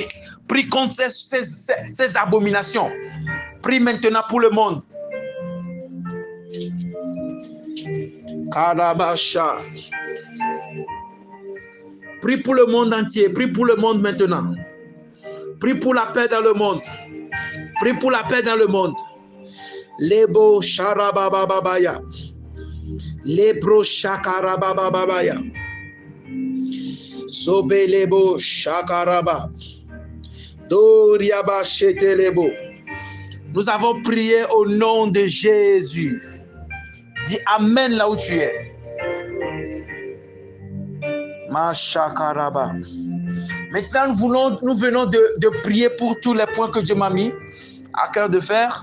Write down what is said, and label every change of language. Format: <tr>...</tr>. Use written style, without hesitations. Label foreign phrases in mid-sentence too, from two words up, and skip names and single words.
<fr>Prie contre ces abominations. Prie maintenant pour le monde. Karabasha. Prie pour le monde entier. Prie pour le monde maintenant. Prie pour la paix dans le monde. Prie pour la paix dans le monde. Lebo Sharabababaya. Lebro Shakarabababaya. Sobe Lebo Shakaraba. Doriaba Shetelebo. Nous avons prié au nom de Jésus. Dis Amen là où tu es. Mashakaraba. Maintenant, nous venons de prier pour tous les points que Dieu m'a mis à cœur de faire.</fr>